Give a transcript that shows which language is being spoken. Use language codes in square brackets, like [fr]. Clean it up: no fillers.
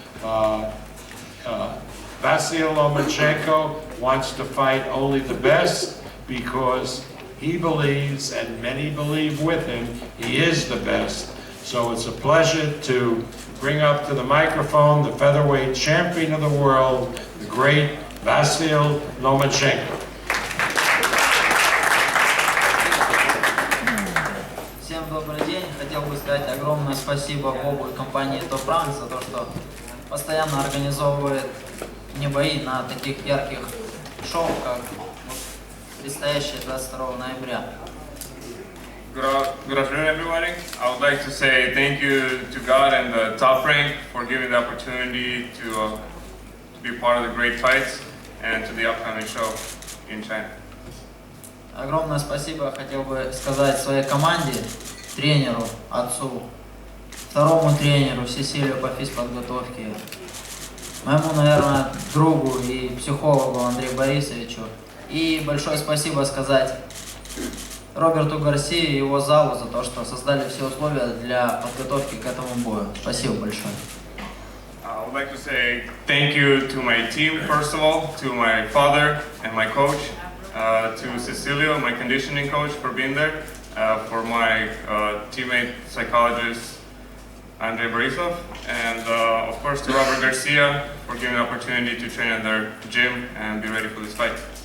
[en] Vasiliy Lomachenko wants to fight only the best because he believes, and many believe with him, he is the best. So it's a pleasure to bring up to the microphone the featherweight champion of the world, the great Vasiliy Lomachenko. [ru] Всем добрый день. Хотел бы сказать огромное спасибо Богу и компании Top Rank за то, что постоянно организовывает мне бои на таких ярких шоу, как предстоящее 22 ноября. [en] Good afternoon, everybody. I would like to say thank you to God and the Top Rank for giving the opportunity to be part of the great fights and to the upcoming show in China. [ru] Огромное спасибо хотел бы сказать своей команде, тренеру, отцу, второму тренеру Сесилию по физподготовке, моему, наверное, другу и психологу Андрею Борисовичу. И большое спасибо сказать Роберту Гарсии и его залу за то, что создали все условия для подготовки к этому бою. Спасибо большое. [en] I would like to say thank you to my team, first of all, to my father and my coach, to Cecilio, my conditioning coach, for being there, for my teammate psychologist, Andrei Borisov, and of course to Robert Garcia for giving the opportunity to train at their gym and be ready for this fight.